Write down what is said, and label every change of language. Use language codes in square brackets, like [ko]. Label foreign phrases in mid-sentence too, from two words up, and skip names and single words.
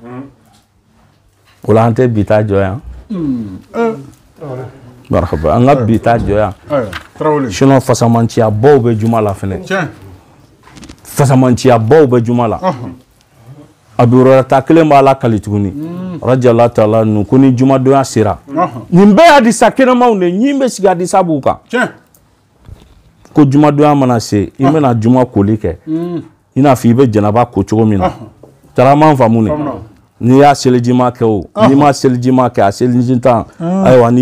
[bm] o la an tɛ bi ta jɔ yan marhaba an ka bi ta jɔ yan sinon fasamanciya baw bɛ juma la fɛnɛ fasamanciya baw bɛ juma la Abu Hurairata kelen b'a la kali tuguni [ar] رضي الله تعالى عنه [bm] ko ni jumadonya sera nin bɛɛ hadisa kɛnɛmaw de ɲin bɛ sigi hadisa b'u kan ko jumadonya mana se i bɛna juma koli kɛ i n'a fɔ i bɛ janaba ko cogo min na taaraman faamu ne n'i y'a seliji ma kɛ o n'i ma seliji ma kɛ a seliji tan ayiwa n'i